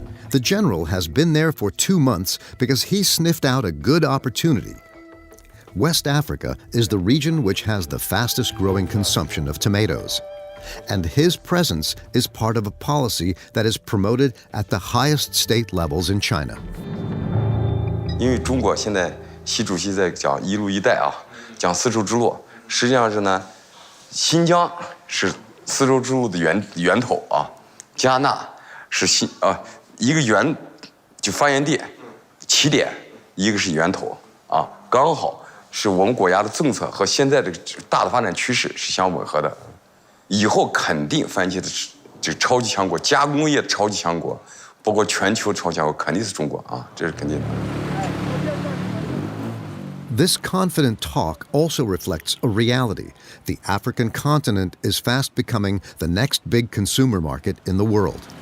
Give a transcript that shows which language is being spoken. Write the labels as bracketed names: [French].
[English] The general has been there for 2 months because he sniffed out a good opportunity. West Africa is the region which has the fastest growing consumption of tomatoes. And his presence is part of a policy that is promoted at the highest state levels in China. [Chinese] 因为中国现在习主席在讲一路一带啊，讲丝绸之路，实际上是呢，新疆是丝绸之路的源头啊，加纳是一个就发源地起点，一个是源头啊，刚好是我们国家的政策和现在这个大的发展趋势是相吻合的。以后肯定番茄的这个超级强国，加工业的超级强国，包括全球超级强国，肯定是中国啊，这是肯定的。 [English] This confident talk also reflects a reality. The African continent is fast becoming the next big consumer market in the world.